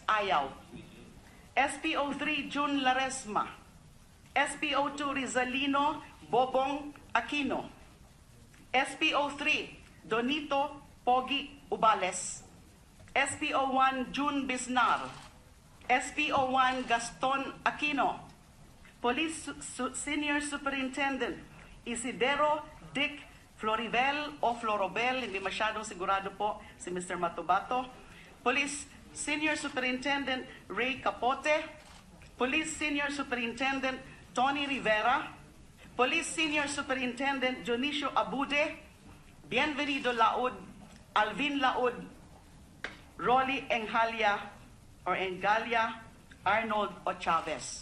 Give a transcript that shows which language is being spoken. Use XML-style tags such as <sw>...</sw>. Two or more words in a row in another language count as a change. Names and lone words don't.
<tl>Ayaw, SPO3 June Laresma, SPO2 Rizalino Bobong Aquino, SPO3 Donito Pogi Ubales, SPO1 June Bisnar, SPO1 Gaston Aquino, Police Senior Superintendent Isidero Dick Floribel o Florobel, hindi masyadong sigurado po si Mr. Matubato, Police Senior Superintendent Ray Capote, Police Senior Superintendent Tony Rivera, Police Senior Superintendent Dionisio Abude, Bienvenido Laud, Alvin Laud, Rolly Engalia Arnold o Chavez.</tl>